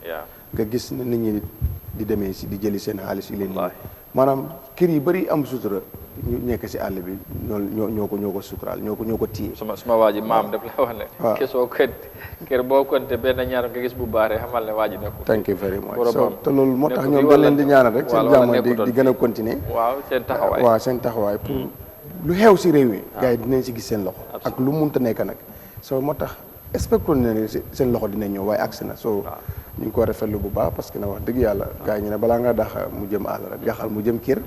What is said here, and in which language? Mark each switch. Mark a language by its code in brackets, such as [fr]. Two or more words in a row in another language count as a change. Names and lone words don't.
[wo] nga gis ne nit ñi di demee si di jëli seen xaalis yi leen. maanaam kër yi bëri am sutura ñu nekk si àll bi ñoo ko suturaal ñoo ko téye. suma waa ji maam daf la wax ne. waaw kër boo konte benn ñaar nga gis bu baaree xamal ne waa ji nekkul. [en] thank you very much [wo] te loolu moo tax ñoom dañ leen di ñaanal rek seen jàmm di gën a continuer. waaw seen taxawaay pour lu xew si réew mi. gars yi dinañ si gis seen loxo. ak lu munta nekk nag soo moo tax expecté na ne seen loxo dinañ ñëw waaye agsi na soo ñu ngi ko rafetlu bu baax [fr] parce que [wo] na wax dëgg yàlla gars yi ñu ne balaa nga dax mu jëm àll rek jaxal mu jëm kër.